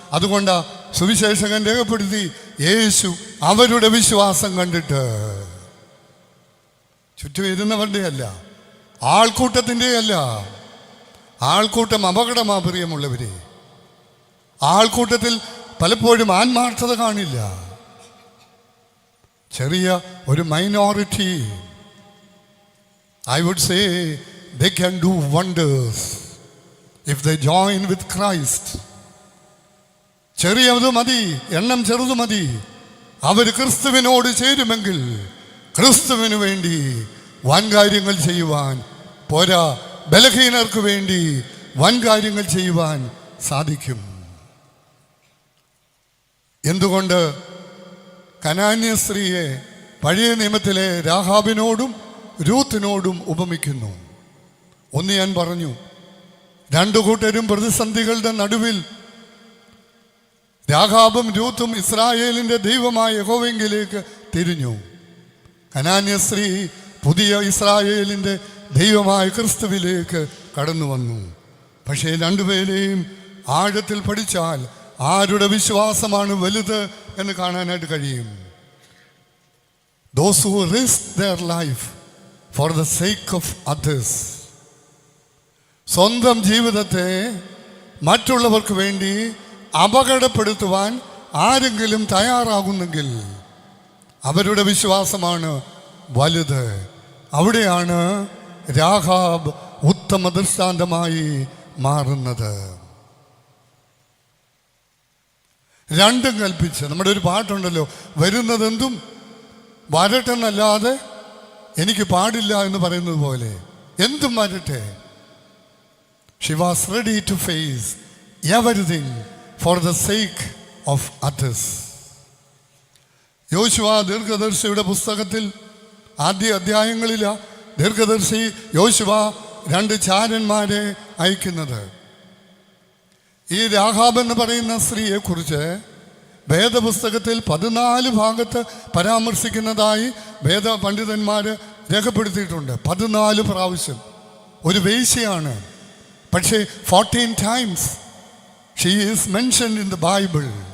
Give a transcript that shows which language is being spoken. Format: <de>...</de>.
<ml>അതുകൊണ്ടാ സുവിശേഷകൻ രേഖപ്പെടുത്തി, യേശു അവരുടെ വിശ്വാസം കണ്ടിട്ട്, ചുറ്റും ഇരുന്നവരുടെ അല്ല, ആൾക്കൂട്ടത്തിൻ്റെ അല്ല. ആൾക്കൂട്ടം അപകടമാ പ്രിയമുള്ളവരെ. ആൾക്കൂട്ടത്തിൽ പലപ്പോഴും ആത്മാർത്ഥത കാണില്ല. ചെറിയ ഒരു minority,</ml> <en>I would say they can do wonders if they join with Christ.</en> <ml>ചെറിയത് മതി, എണ്ണം ചെറുതു മതി. അവർ ക്രിസ്തുവിനോട് ചേരുമെങ്കിൽ ക്രിസ്തുവിന് വേണ്ടി വൻകാര്യങ്ങൾ ചെയ്യുവാൻ പോരാ, ബലഹീനർക്ക് വേണ്ടി വൻകാര്യങ്ങൾ ചെയ്യുവാൻ സാധിക്കും. എന്തുകൊണ്ട് കനാന്യ സ്ത്രീയെ പഴയ നിയമത്തിലെ രാഹാബിനോടും രൂത്തിനോടും ഉപമിക്കുന്നു? ഒന്ന് ഞാൻ പറഞ്ഞു, രണ്ടു കൂട്ടരും പ്രതിസന്ധികളുടെ നടുവിൽ രാഹാബും രൂത്തും ഇസ്രായേലിൻ്റെ ദൈവമായ യഹോവയിലേക്ക് തിരിഞ്ഞു. കനാന്യ സ്ത്രീ പുതിയ ഇസ്രായേലിൻ്റെ ദൈവമായ ക്രിസ്തുവിലേക്ക് കടന്നു വന്നു. പക്ഷേ രണ്ടുപേരെയും ആഴത്തിൽ പഠിച്ചാൽ ആരുടെ വിശ്വാസമാണ് വലുത് എന്ന് കാണാനായിട്ട് കഴിയും.</ml> <en>Those who risk their life for the sake of others.</en> <ml>സ്വന്തം ജീവിതത്തെ മറ്റുള്ളവർക്ക് വേണ്ടി അപകടപ്പെടുത്തുവാൻ ആരെങ്കിലും തയ്യാറാകുന്നെങ്കിൽ അവരുടെ വിശ്വാസമാണ് വലുത്. അവിടെയാണ് രാഹാബ് ഉത്തമ ദൃഷ്ടാന്തമായി മാറുന്നത്. രണ്ടും കൽപ്പിച്ച്, നമ്മുടെ ഒരു പാട്ടുണ്ടല്ലോ, വരുന്നതെന്തും വരട്ടെന്നല്ലാതെ എനിക്ക് പാടില്ല എന്ന് പറയുന്നത് പോലെ എന്തും വരട്ടെ.</ml> <en>She was ready to face everything for the sake of others.</en> <ml>യോശുവ ദീർഘദർശിയുടെ പുസ്തകത്തിൽ ആദ്യ അധ്യായങ്ങളിലാ ദീർഘദർശി യോശുവ രണ്ട് ചാരന്മാരെ അയക്കുന്നത്. ഈ രാഹാബ് എന്ന് പറയുന്ന സ്ത്രീയെക്കുറിച്ച് വേദപുസ്തകത്തിൽ 14 ഭാഗത്ത് പരാമർശിക്കുന്നതായി വേദ പണ്ഡിതന്മാർ രേഖപ്പെടുത്തിയിട്ടുണ്ട്. 14 പ്രാവശ്യം. ഒരു വേശ്യയാണ്, പക്ഷേ</ml> <en>14 times she is mentioned in the Bible.</en>